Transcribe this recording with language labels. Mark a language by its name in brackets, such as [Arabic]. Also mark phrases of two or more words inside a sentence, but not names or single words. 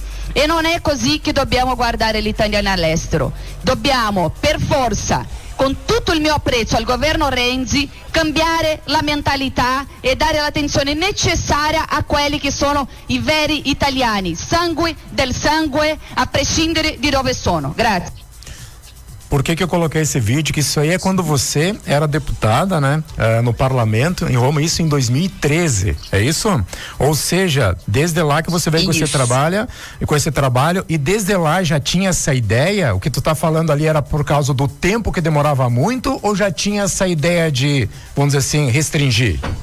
[Italian] E non è così che dobbiamo guardare gli italiani all'estero. Dobbiamo per forza, con tutto il mio apprezzo al governo Renzi, cambiare la mentalità e dare l'attenzione necessaria a quelli che sono i veri italiani, sangue del sangue, a prescindere di dove sono. Grazie. [Portuguese] Por que eu coloquei esse vídeo? Que isso aí é quando você era deputada, né? No parlamento, em Roma, isso em 2013, é isso? Ou seja, desde lá que você veio com esse trabalho, e desde lá já tinha essa ideia? O que tu tá falando ali era por causa do tempo que demorava muito, ou já tinha essa ideia de, vamos dizer assim, restringir?